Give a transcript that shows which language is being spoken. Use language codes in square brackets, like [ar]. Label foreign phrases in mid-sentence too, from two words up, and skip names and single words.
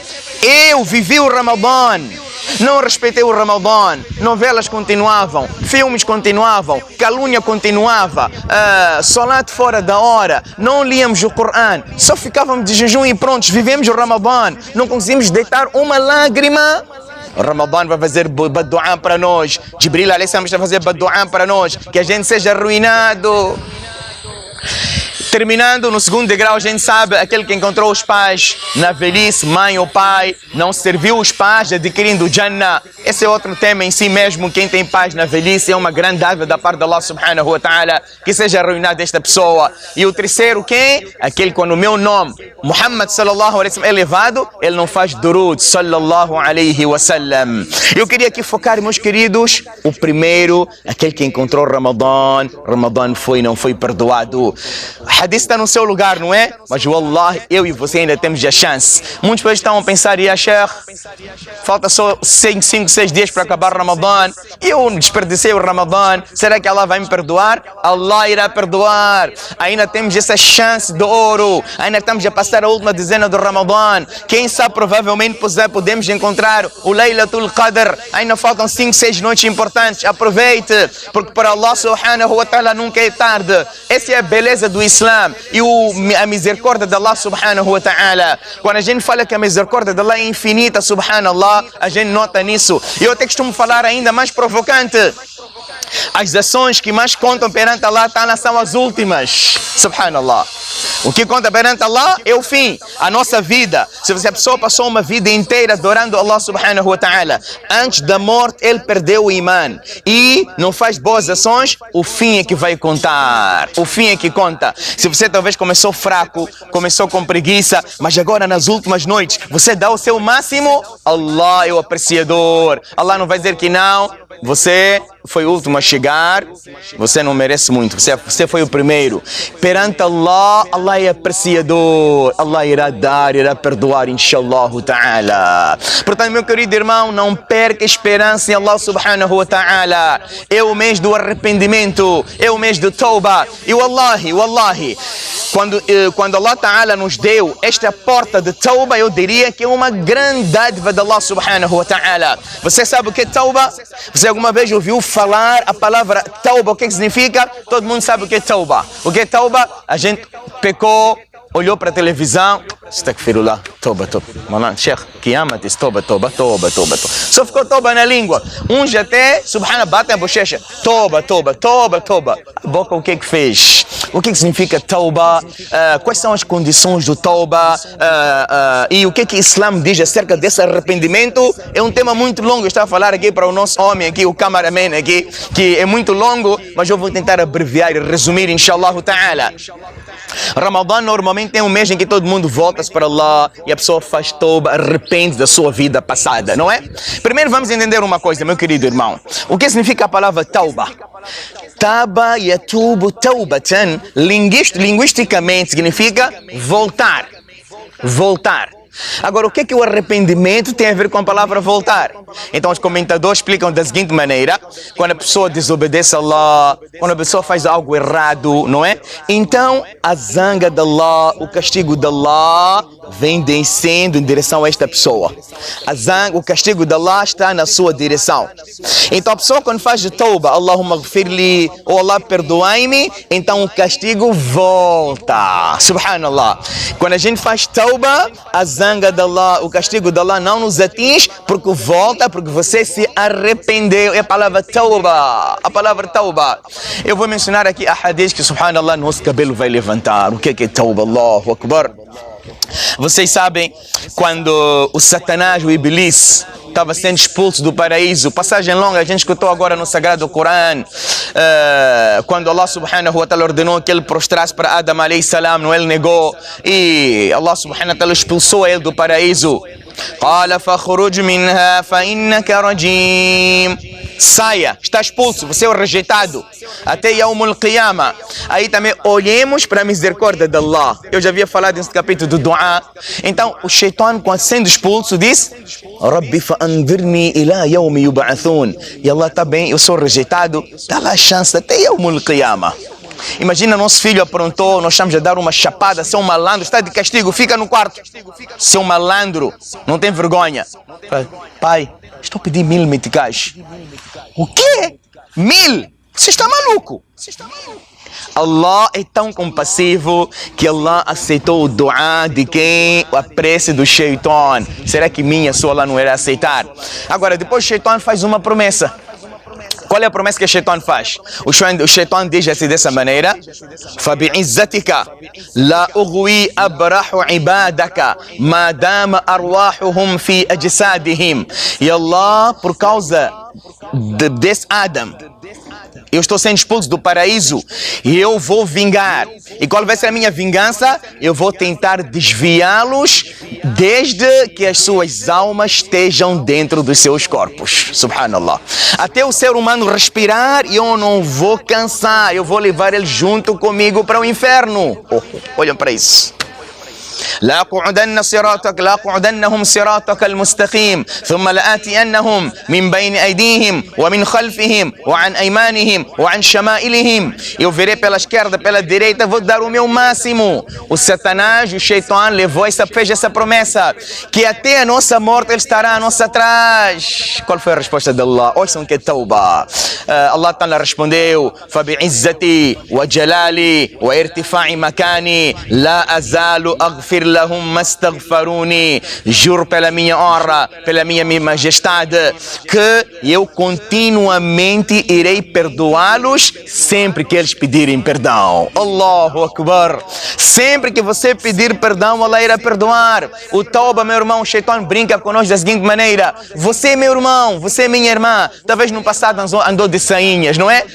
[pt] Eu vivi o Ramadã, não respeitei o Ramadã, novelas continuavam, filmes continuavam, calúnia continuava, salat fora da hora, não líamos o Corão, só ficávamos de jejum e prontos, vivemos o Ramadã, não conseguimos deitar uma lágrima. O Ramadã vai fazer badu'a para nós, Jibril [ar] عليه السلام [pt] vai fazer badu'a para nós, que a gente seja arruinado. Terminando, no segundo degrau, a gente sabe, aquele que encontrou os pais na velhice, mãe ou pai, não serviu os pais adquirindo o Jannah. Esse é outro tema em si mesmo. Quem tem pais na velhice é uma grande dádiva da parte de Allah [ar] سبحانه وتعالى, [pt] que seja arruinado esta pessoa. E o terceiro, quem? Aquele quando o meu nome, [ar] محمد صلى الله عليه وسلم, [pt] é elevado, ele não faz durud, [ar] صلى الله عليه وسلم. [pt] Eu queria aqui focar, meus queridos, o primeiro, aquele que encontrou Ramadã, Ramadã foi, não foi perdoado. Hadith está no seu lugar, não é? Mas wallahi, eu e você ainda temos a chance. Muitos países estão a pensar, [ar] يا شيخ, [pt] falta só 5, 6 dias para acabar o Ramadã. Eu desperdicei o Ramadã. Será que Allah vai me perdoar? Allah irá perdoar. Ainda temos essa chance de ouro. Ainda estamos a passar a última dezena do Ramadã. Quem sabe, provavelmente podemos encontrar o Laylatul Qadr. Ainda faltam 5, 6 noites importantes. Aproveite, porque para Allah [ar] سبحانه وتعالى [pt] nunca é tarde. Essa é a beleza do Islã e a misericórdia de Allah [ar] سبحانه وتعالى. [pt] Quando a gente fala que a misericórdia de Allah é infinita, subhanallah, a gente nota nisso. E eu até costumo falar ainda mais provocante. As ações que mais contam perante Allah são as últimas. Subhanallah. O que conta perante Allah é o fim, a nossa vida. Se a pessoa passou uma vida inteira adorando Allah [ar] سبحانه وتعالى, [pt] antes da morte ele perdeu o iman e não faz boas ações, o fim é que vai contar. O fim é que conta. Se você talvez começou fraco, começou com preguiça, mas agora nas últimas noites você dá o seu máximo, Allah é o apreciador. Allah não vai dizer que não, você foi o último a chegar, você não merece muito, você foi o primeiro. Perante Allah, Allah é apreciador, Allah irá dar, irá perdoar, [ar] إن شاء الله تعالى. [pt] Portanto, meu querido irmão, não perca esperança em Allah [ar] سبحانه وتعالى. [pt] É o mês do arrependimento, é o mês do tauba. E wallahi, quando [ar] الله تعالى [pt] nos deu esta porta de tauba, eu diria que é uma grande dádiva de Allah [ar] سبحانه وتعالى. [pt] Você sabe o que é tauba? Você alguma vez ouviu falar a palavra tauba? O que significa? Todo mundo sabe o que é tauba. O que é tauba? A gente pecou, olhou para a televisão, [ar] أستغفر الله، توبة. [pt] Malan, Sheikh, qiyamat, toba. Só ficou toba na língua. Uns até, subhanallah, batem a bochecha. Toba. A boca o que é que fez? O que significa tauba? Quais são as condições do tauba? E o que o Islã diz acerca desse arrependimento? É um tema muito longo. Eu estava a falar aqui para o nosso homem aqui, o cameraman aqui, que é muito longo, mas eu vou tentar abreviar e resumir, [ar] إن شاء الله تعالى. [pt] Ramadã normalmente é um mês em que todo mundo volta-se para Allah e a pessoa faz tauba, arrepende da sua vida passada, não é? Primeiro vamos entender uma coisa, meu querido irmão. O que significa a palavra tauba? [ar] تاب يتوب توبة, [pt] linguisticamente significa voltar. Agora, o que é que o arrependimento tem a ver com a palavra voltar? Então, os comentadores explicam da seguinte maneira: quando a pessoa desobedece a Allah, quando a pessoa faz algo errado, não é? Então, a zanga de Allah, o castigo de Allah, vem descendo em direção a esta pessoa. O castigo de Allah está na sua direção. Então, a pessoa quando faz de tauba, [ar] اللهم اغفر لي, [pt] ou Allah perdoai-me, então o castigo volta. Subhanallah. Quando a gente faz tauba, a zanga de Allah, o castigo de Allah não nos atinge, porque volta, porque você se arrependeu. É a palavra tauba. Eu vou mencionar aqui a hadith que, subhanallah, nosso cabelo vai levantar. O que é tauba? [ar] الله أكبر. [pt] Vocês sabem, quando o Satanás, o Iblis, estava sendo expulso do paraíso, passagem longa, a gente escutou agora no Sagrado Corão, quando Allah [ar] سبحانه وتعالى [pt] ordenou que ele prostrasse para Adam [ar] عليه السلام, [pt] ele negou, e Allah [ar] سبحانه وتعالى [pt] expulsou ele do paraíso. [ar] قال فاخرج منها فإنك رجيم. [pt] saia, está expulso, você é o rejeitado. Até [ar] يوم القيامة. [pt] Aí também olhemos para a misericórdia de Allah. Eu já havia falado nesse capítulo do Dua. Então, o Shaitan, quando sendo expulso, disse: [ar] رب فأنظرني إلى يوم يبعثون. [pt] E Allah, está bem, eu sou rejeitado, dá lá a chance até [ar] يوم القيامة. [pt] Imagina, nosso filho aprontou, nós estamos a dar uma chapada, seu malandro, está de castigo, fica no quarto. Seu malandro, não tem vergonha. Pai, estou a pedir 1000 meticais. O quê? 1000? Você está maluco? Allah é tão compassivo que Allah aceitou o dua de quem? A prece do Shaitan. Será que minha sua Allah não irá aceitar? Agora, depois o Shaitan faz uma promessa. Qual é a promessa que o Shaitan faz? O Shaitan diz assim dessa maneira: [ar] فَبِعِزَّتِكَ لَا أُغْوِي أَبْرَحُ عِبَادَكَ مَا دَامَ أَرْوَاحُهُمْ فِي أَجْسَادِهِمْ. [pt] E Allah, por causa desse Adam, eu estou sendo expulso do paraíso e eu vou vingar. E qual vai ser a minha vingança? Eu vou tentar desviá-los desde que as suas almas estejam dentro dos seus corpos. Subhanallah. Até o ser humano respirar, eu não vou cansar. Eu vou levar ele junto comigo para o inferno. Olhem para isso. [ar] لأقعدنهم صراطك المستقيم ثم لآتينهم من بين أيديهم ومن خلفهم وعن أيمانهم وعن شمائلهم. [pt] Eu verei pela esquerda, pela direita, vou dar o meu máximo. O Satanás, o Shaitan, fez essa promessa, que até a nossa morte ele estará a nossa atrás. Qual foi a resposta de Allah? Ouçam que é tauba. [ar] الله تعالى [pt] respondeu: [ar] فبعزتي وجلالي وارتفاع مكاني لا أزال أغفر لهم ما استغفروني. [pt] Juro pela minha honra, pela minha majestade, que eu continuamente irei perdoá-los sempre que eles pedirem perdão. [ar] الله أكبر. [pt] Sempre que você pedir perdão, Allah irá perdoar. O tauba, meu irmão, o Shaitan brinca conosco da seguinte maneira: você, meu irmão, você, minha irmã, talvez no passado andou de sainhas, não é?